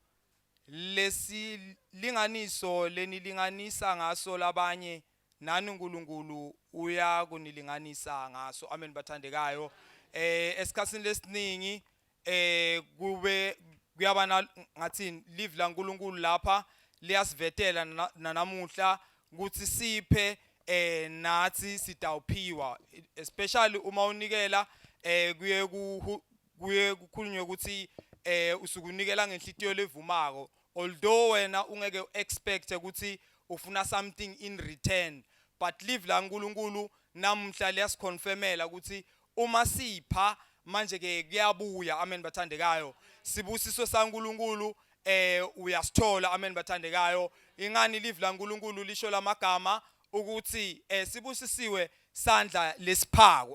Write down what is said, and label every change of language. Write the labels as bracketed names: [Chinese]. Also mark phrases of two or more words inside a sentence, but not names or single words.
[Swati] Lesilinganiso lenilinganisa ngaso labanye nani uNkulunkulu uyakunilinganisa ngaso. Amen bathandekayo. Esikhatsini lesiningi kuyabana ngathi live la uNkulunkulu lapha liyasivetela nanamuhla ukuthi siphe nathi sitawuphiwa, especially uma unikela kuye kukhulunywe ukuthi usukunikela ngenhlitiyo levumako, although wena ungeke expect ukuthi ufuna [English] something in return, [Swati] but live la uNkulunkulu namhla liyasiconfirmela ukuthi uma sipha manje ke kuyabuya. Amen bathandekayo. Sibusiso saNkulunkulu uyasithola. Amen bathandekayo. Ingani live la uNkulunkulu lisho lamagama ukuthi sibusisiwe sandla lesiphako.